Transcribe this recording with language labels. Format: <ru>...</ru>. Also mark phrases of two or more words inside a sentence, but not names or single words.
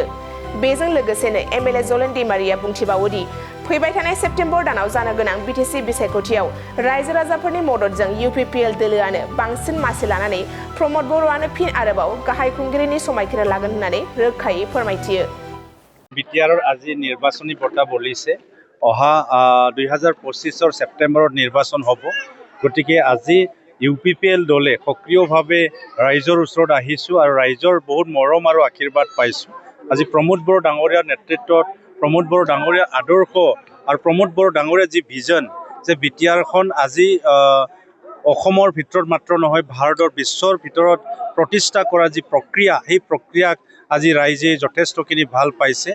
<brx>बेजों लोगोसेनो एमएलए जलेन दैमारिया बुंथिबावो दि फैबाय थानाय सेप्तेम्बर दानाव जानो गोनां बिटिसि बिसायख'थियाव रायजो राजाफोरनि मददजों इउपिपिएल दोलोआनो बांसिन मासि लानानै रमद बर'आनो फिन आरोबाव गाहाय खुंगिरिनि समायखिरा लागोन होननानै रोखायै फोरमायथियो।</brx> <as>बिटिआरर আজি নিৰ্বাচনী বঁটা বলিছে। অহা 2025 সেপ্টেম্বৰত নিৰ্বাচন হ'ব। গতিকে আজি ইউপিপিএল দলে সক্ৰিয়ভাৱে ৰাইজৰ ওচৰত আহিছোঁ আৰু ৰাইজৰ বহুত মৰম আৰু আশীৰ্বাদ পাইছোঁ। আজি প্ৰমোদ বড়ো ডাঙৰীয়াৰ নেতৃত্বত প্ৰমোদ বড়ো ডাঙৰীয়াৰ আদৰ্শ আৰু প্ৰমোদ বড়ো ডাঙৰীয়াৰ যি ভিজন যে বিটিআৰখন আজি অসমৰ ভিতৰত মাত্ৰ নহয় ভাৰতৰ বিশ্বৰ ভিতৰত প্ৰতিষ্ঠা কৰা যি প্ৰক্ৰিয়া সেই প্ৰক্ৰিয়াক আজি ৰাইজে যথেষ্টখিনি ভাল পাইছে।</as>